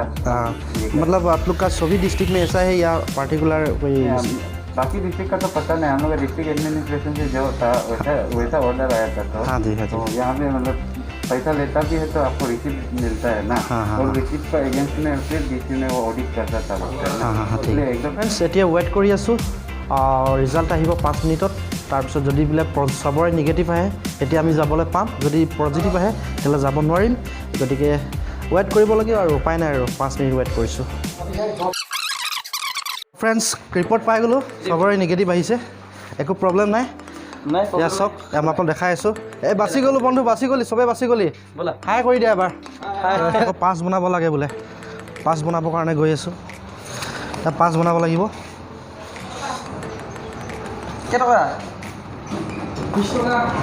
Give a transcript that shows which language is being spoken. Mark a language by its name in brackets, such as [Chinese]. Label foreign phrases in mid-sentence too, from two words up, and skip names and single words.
[Hindi] मतलब आप लोग का सभी डिस्ट्रिक्ट में ऐसा है या पर्टिकुलर कोई बाकी डिस्ट्रिक्ट का तो पता नहीं हम लोग [English] district administration [Hindi] से जो था वैसा ऑर्डर आया था तो हाँ जी तो यहाँ पे मतलब पैसा लेता भी है तो आपको रिसीप्ट मिलता है ना और रिसीप्ट का एजेंसी में फिर डीसी में वो ऑडिट करता था हाँ ठीक एकदम [Assamese] এতিয়া ৱেইট কৰি আছোঁ ৰিজাল্ট আহিব 5 মিনিটত তাৰপিছত যদি বোলে চবৰে নিগেটিভ আহে এতিয়া আমি যাবলৈ পাম যদি পজিটিভ আহে তেতিয়াহ'লে যাব নোৱাৰিম গতিকে ৱেইট কৰিব লাগিব আৰু উপায় নাই আৰু 5 মিনিট ৱেইট কৰিছোঁ [English] friends report [Assamese] পাই গ'লোঁ চবৰে নিগেটিভ আহিছে একো প্ৰব্লেম নাই ইয়াৰ চাওক মই আপোনাক দেখাই আছোঁ এই বাচি গ'লোঁ বন্ধু বাচি গ'লি চবেই বাচি গ'লি বোলা হাই কৰি দিয়া এবাৰ পাঁচ বনাব লাগে বোলে পাঁচ বনাবৰ কাৰণে গৈ আছোঁ পাঁচ বনাব লাগিব কেইটকা 20 টকা